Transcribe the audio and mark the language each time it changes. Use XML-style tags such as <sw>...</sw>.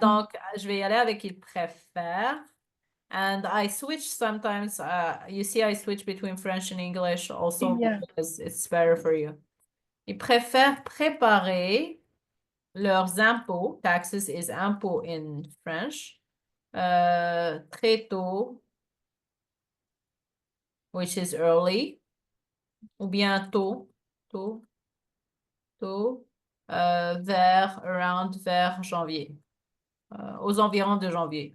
<fr>Donc, je vais y aller avec il préfère.</fr> <en>And I switch sometimes. You see, I switch between French and English also Yeah. because it's better for you.</en> <fr>Ils préfèrent préparer leurs impôts.</fr> <en>Taxes is impôt in French.</en> <fr>Très tôt</fr> <en>which is early,</en> <fr>ou bien tôt, vers janvier, aux environs de janvier.</fr>